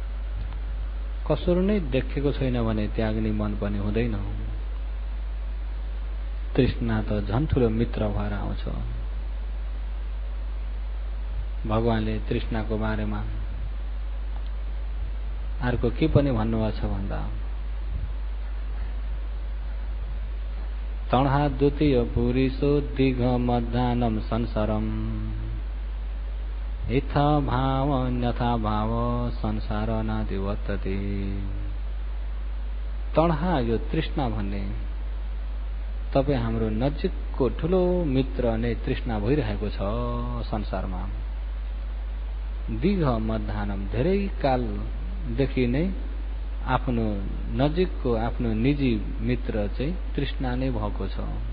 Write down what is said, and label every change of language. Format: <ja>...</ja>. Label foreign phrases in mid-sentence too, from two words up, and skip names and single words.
<ne>कसुर नै देखेको छैन भने त्याग्ने मन पनि हुँदैन। तृष्णा त झन् ठुलो मित्र भएर आउँछ। भगवानले तृष्णाको बारेमा अर्को के पनि भन्नुभएको छ भन्दा</ne> <pi>तणहा द्वितीय पुरुषो दिघ मध्यानम संसारम यथा भाव अन्यथा भाव संसार नादिवर्तते।</pi> <ne>तणहा यो तृष्णा भन्ने तपाई हाम्रो नजिकको ठुलो मित्र नै तृष्णा भइरहेको छ संसारमा।</ne> <pi>दिघ मध्यानम</pi> <ne>धेरै कालदेखि नै आफ्नो नजिकको आफ्नो निजी मित्र चाहिँ तृष्णा नै भएको छ।</ne>